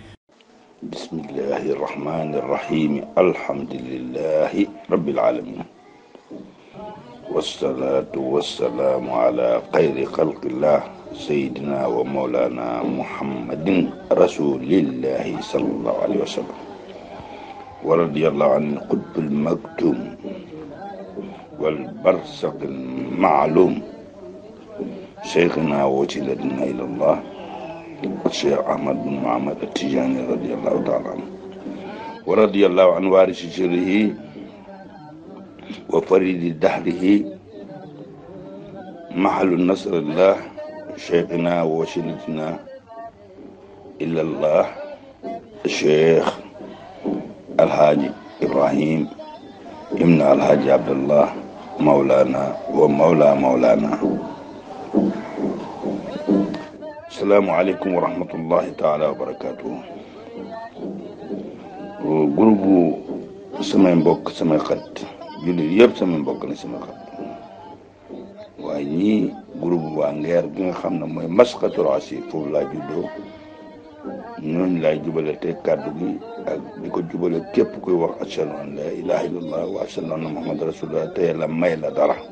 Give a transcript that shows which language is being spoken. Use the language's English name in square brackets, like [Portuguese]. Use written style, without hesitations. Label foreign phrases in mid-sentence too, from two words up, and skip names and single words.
[Arabic] بسم الله الرحمن الرحيم الحمد لله رب العالمين والصلاة والسلام على خير خلق الله سيدنا ومولانا محمد رسول الله صلى الله عليه وسلم ورضي الله عن قطب المكتوم والبرزخ المعلوم شيخنا ووسيلتنا إلى الله الشيخ أحمد بن محمد التجاني رضي الله تعالى عنه ورضي الله عن وارث سره وفريد دهره محل نصر الله شيخنا ووسيلتنا إلى الله الشيخ الحاج إبراهيم ابن الحاج عبد الله مولانا ومولانا السلام عليكم ورحمة الله تعالى وبركاته [Wolof] groupe samay mbokk samay xarit jullit yëpp samay mbokk na samay xarit waaye ñii groupe waa Ngeer gi nga xam ne mooy Masqatul Asir foofu laa juddoo ñooñu laay jubale te kàddu gi ak di ko jubale képp kuy wax [Arabic] أشهد أن لا إله إلا الله وأشهد أن محمد رسول الله [Wolof] te yàlla may la dara